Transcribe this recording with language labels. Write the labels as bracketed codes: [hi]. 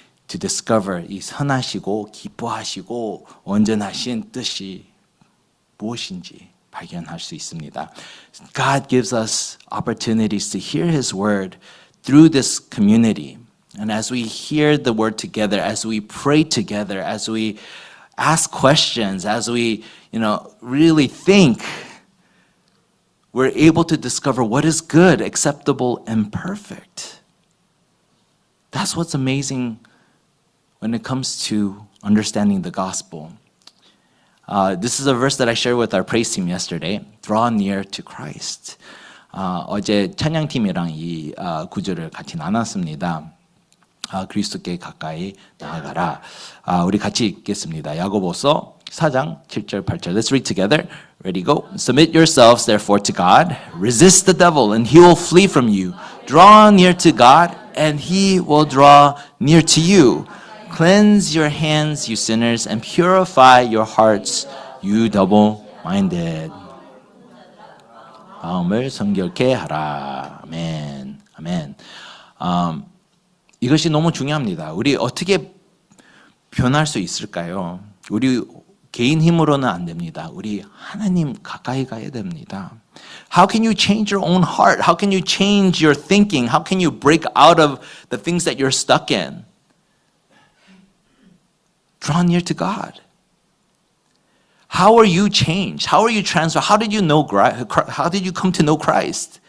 [en] To discover [ko] 이 선하시고 기뻐하시고 온전하신 뜻이 무엇인지 발견할 수 있습니다. [en] God gives us opportunities to hear His word through this community. And as we hear the word together, as we pray together, as we ask questions, as we, really think, we're able to discover what is good, acceptable, and perfect. That's what's amazing when it comes to understanding the gospel. This is a verse that I shared with our praise team yesterday. Draw near to Christ. [ko] 어제 찬양팀이랑 이 구절을 같이 나눴습니다. 그리스도께 가까이 나아가라. 우리 같이 읽겠습니다. 야고보서 4장 7절 8절. [en] Let's read together. Ready, go. Submit yourselves therefore to God. Resist the devil and he will flee from you. Draw near to God and he will draw near to you. Cleanse your hands, you sinners, and purify your hearts, you double-minded. [ko] 마음을 성결케 하라. 아멘. 아멘. 이것이 너무 중요합니다. 우리 어떻게 변할 수 있을까요? 우리 개인 힘으로는 안 됩니다. 우리 하나님 가까이 가야 됩니다. [en] How can you change your own heart? How can you change your thinking? How can you break out of the things that you're stuck in? Draw near to God. How are you changed? How are you transformed? How did you know How did you come to know Christ?